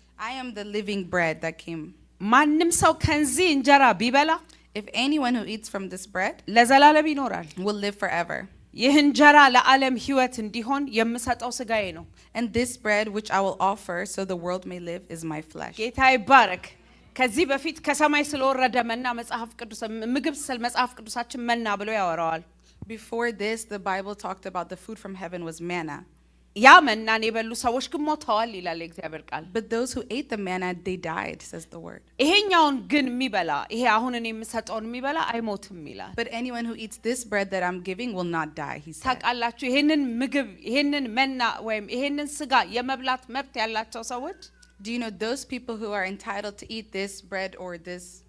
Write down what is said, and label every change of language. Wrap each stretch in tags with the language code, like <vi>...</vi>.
<en>I am the living bread that came.</en> <am>ማንም ሰው ከዚህ እንጀራ ቢበላ</am> <en>If anyone who eats from this bread</en> <am>ለዘላለም ይኖራል።</am> <en>will live forever.</en> <am>ይህ እንጀራ ለዓለም ሕይወት እንዲሆን የምሰጠው ስጋዬ ነው።</am> <en>And this bread which I will offer so the world may live is my flesh.</en> <am>ጌታ ይባረክ። ከዚህ በፊት ከሰማይ ስለወረደ መና መጽሐፍ ቅዱስ ምግብ ስለ መጽሐፍ ቅዱሳችን መና ብሎ ያወራዋል።</am> <en>Before this, the Bible talked about the food from heaven was manna.</en> <am>ያ መናን የበሉ ሰዎች ግን ሞተዋል ይላል የእግዚአብሔር ቃል።</am> <en>But those who ate the manna, they died, says the word.</en> <am>ይሄኛውን ግን የሚበላ ይሄ አሁን እኔ የምሰጠውን የሚበላ አይሞትም ይላል።</am> <en>But anyone who eats this bread that I'm giving will not die, he said.</en> <am>ታውቃላችሁ ይሄንን ምግብ ይሄንን መና ወይም ይሄንን ስጋ የመብላት መብት ያላቸው ሰዎች</am> <en>Do you know those people who are entitled to eat this bread or this</en>